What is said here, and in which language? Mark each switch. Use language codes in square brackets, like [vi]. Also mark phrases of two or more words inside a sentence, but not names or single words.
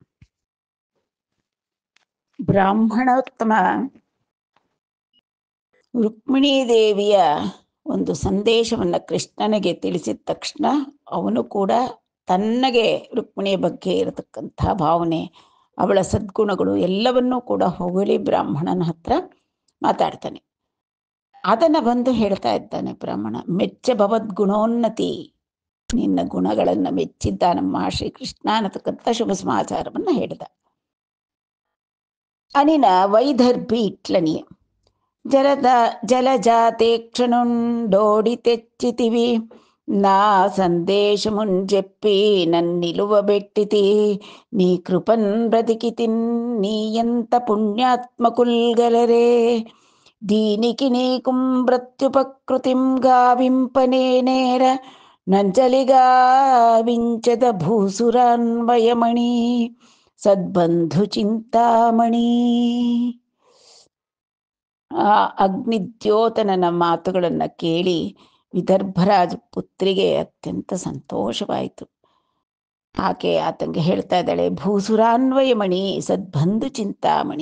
[kn] ಬ್ರಾಹ್ಮಣೋತ್ತಮ ರುಕ್ಮಿಣೀ ದೇವಿಯ ಒಂದು ಸಂದೇಶವನ್ನು ಕೃಷ್ಣನಿಗೆ ತಿಳಿಸಿದ ತಕ್ಷಣ ಅವನು ಕೂಡ ತನ್ನಗೆ ರುಕ್ಮಿಣಿಯ ಬಗ್ಗೆ ಇರತಕ್ಕಂಥ ಭಾವನೆ, ಅವಳ ಸದ್ಗುಣಗಳು ಎಲ್ಲವನ್ನೂ ಕೂಡ ಹೊಗಳಿ ಬ್ರಾಹ್ಮಣನ ಹತ್ರ ಮಾತಾಡ್ತಾನೆ. ಅದನ್ನು ಬಂದು ಹೇಳ್ತಾ ಇದ್ದಾನೆ ಬ್ರಾಹ್ಮಣ. ಮೆಚ್ಚ ಭವದ್ಗುಣೋನ್ನತಿ, ನಿನ್ನ ಗುಣಗಳನ್ನು ಮೆಚ್ಚಿದ್ದ ನಮ್ಮ ಶ್ರೀಕೃಷ್ಣ ಅನ್ನತಕ್ಕಂಥ ಶುಭ ಸಮಾಚಾರವನ್ನು ಹೇಳಿದ. [te] అనిన వైదర్భి ఇట్లని జలజాతేక్షణుండోడి తెచ్చితివి నా సందేశముంజెప్పి నన్నిలువబెట్టితి నీ కృపన్ బ్రతికితిన్ నీ ఎంత పుణ్యాత్మకుల్గలరే దీనికి నీకుం ప్రత్యుపకృతిం గావింపనేనేర నంజలిగా వించద భూసురాన్వయమణి సద్బంధు చింతామణి. [kn] ಆ ಅಗ್ನಿದ್ಯೋತನನ ಮಾತುಗಳನ್ನು ಕೇಳಿ ವಿದರ್ಭರಾಜ ಪುತ್ರಿಗೆ ಅತ್ಯಂತ ಸಂತೋಷವಾಯಿತು. ಆಕೆ ಆತಂಗೆ ಹೇಳ್ತಾ ಇದ್ದಾಳೆ, [te] భూసురాన్వయమణి సద్బంధు చింతామణి.